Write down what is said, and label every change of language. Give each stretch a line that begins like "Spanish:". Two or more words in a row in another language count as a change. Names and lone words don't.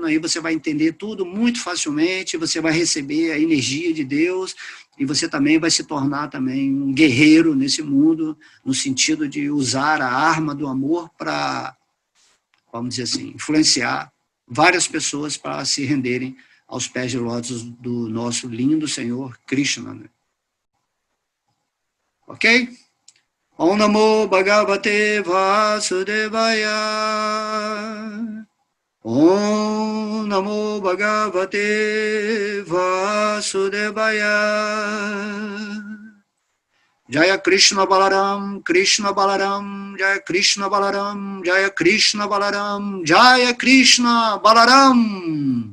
Portuguese: Aí você vai entender tudo muito facilmente, você vai receber a energia de Deus e você também vai se tornar também um guerreiro nesse mundo, no sentido de usar a arma do amor para, vamos dizer assim, influenciar várias pessoas para se renderem aos pés de lótus do nosso lindo Senhor Krishna, né? Ok?
Sanskrit: ॐ नमो भगवते वासुदेवाय. ॐ नमो भगवते वासुदेवाय. जय कृष्ण बलराम कृष्ण बलराम, जय कृष्ण बलराम, जय कृष्ण बलराम, जय कृष्ण बलराम.